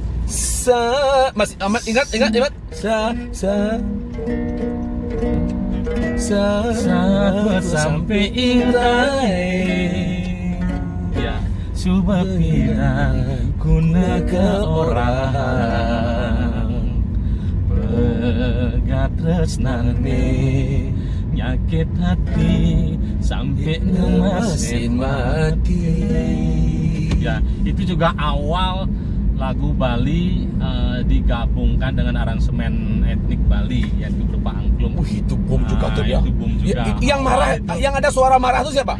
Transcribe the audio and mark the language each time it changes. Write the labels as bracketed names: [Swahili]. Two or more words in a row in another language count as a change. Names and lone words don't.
[Indonesian] Masih amat ingat. [Balinese] Saat sampai ingtai, ya coba pirang kuna ke orang pegat tresnane nyakit hati sampai ngemasin mati. [Indonesian] Ya, itu juga awal lagu Bali digabungkan dengan aransemen etnik Bali yaitu berupa angklung. Itu boom juga tuh ya. Itu boom juga. Yang marah, yang ada suara marah tuh siapa?